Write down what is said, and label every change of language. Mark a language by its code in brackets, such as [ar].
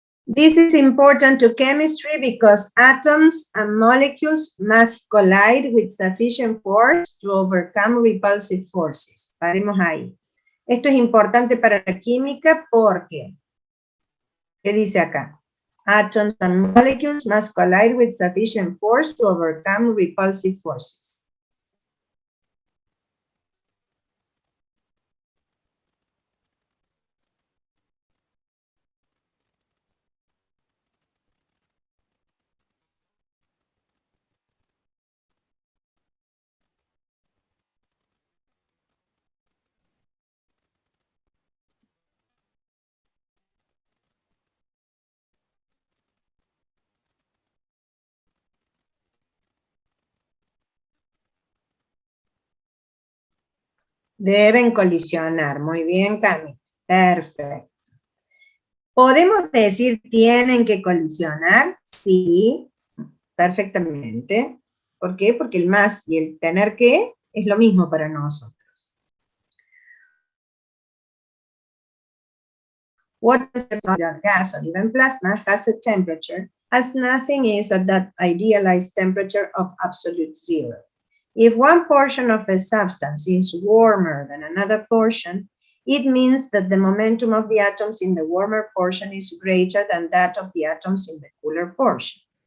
[en] This is important to chemistry because atoms and molecules must collide with sufficient force to overcome repulsive forces. [es] Paremos ahí. Esto es importante para la química porque, ¿qué dice acá? [en] Atoms and molecules must collide with sufficient force to overcome repulsive forces. [es] Deben colisionar. Muy bien, Cami. Perfecto. ¿Podemos decir tienen que colisionar? Sí, perfectamente. ¿Por qué? Porque el más y el tener que es lo mismo para nosotros. [en] What is the gas or even plasma has a temperature as nothing is at that idealized temperature of absolute zero. If one portion of a substance is warmer than another portion, it means that the momentum of the atoms in the warmer portion is greater than that of the atoms in the cooler portion.